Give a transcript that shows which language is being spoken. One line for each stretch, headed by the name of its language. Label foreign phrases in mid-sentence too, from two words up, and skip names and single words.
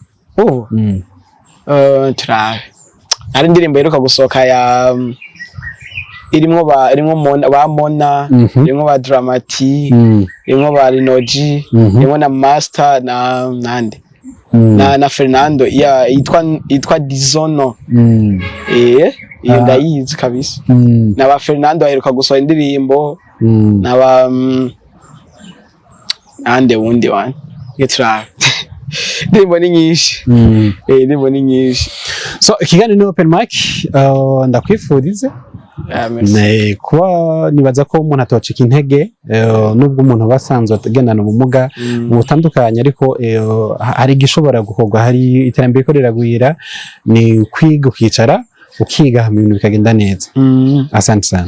Rundi: turabe hari indirimbo yeruka gusoka ya irimwo ba Mona irimwo ba Dramati irimwo ba Rinoji irimwo na Master na nande na Fernando yitwa Dizono. Iyo ndayizi kabisa. Na ba Fernando aheruka gusoha indirimbo na ba ande wundi wan yetra ndimo ni nyinshi. Ndimo ni nyinshi. So ikiganiro ni
English: open mic
Rundi: ndakwifurize. Kuba nibaza ko umuntu atocika intege nubwo umuntu basanzwe agendana ubumuga butandukanye ariko hari gishobora gukorwa, hari iterambere ko riragwira, ni kwiga ukicara ukiga ibintu bikagenda neza.